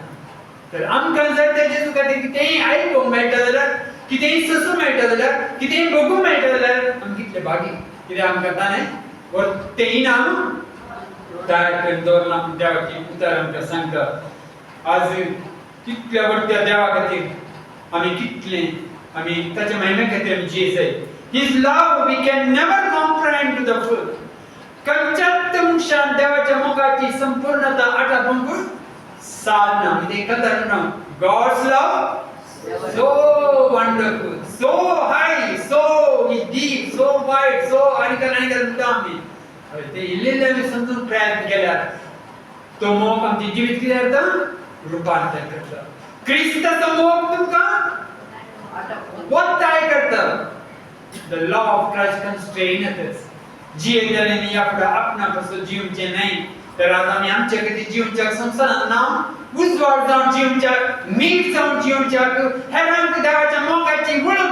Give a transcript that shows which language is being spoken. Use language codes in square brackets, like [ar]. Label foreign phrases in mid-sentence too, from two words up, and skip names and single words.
[kok] तर आमकां जर ते जेजू खातीर कितेंय आयकूंक मेळटा जाल्यार कितेंय सोसूंक मेळटा जाल्यार कितेंय बगूंक मेळटा जाल्यार आमी कितले भागी. कित्याक आमकां ताणें वर्तें इनाम तयार करून दवरलां. देवाची उतर आमकां सांगता. आज कितल्या व्हडल्या देवा खातीर आमी कितले आमी ताच्या महिमे खातीर आमी जियेसाय. [en] His love we can never comprehend to the full. [kok] खंयच्याच मनशान देवाच्या मोगाची संपूर्णता आटावंक साधना. म्हणजे कथन [en] God's love so wonderful, so high, so deep, so wide, so [kok] आनीक मुद्दाम ते इल्लेले समजून प्रयत्न केल्यार तो मोग आमचे जिवीत कितें करता रुपांतर करता क्रिस्ताचो मोग तुमकां वत्ताय करता [en] the law of Christ constraineth us [kok] जियेतले न्ही आपणा कसो जिवचे नाही तर आज आमी आमच्या खातीर जिवच्या संवसारांत ना उजवाड जावन जिवच्याक मीठ जावन जिवच्याक हेरांक देवाच्या मोगाची वळख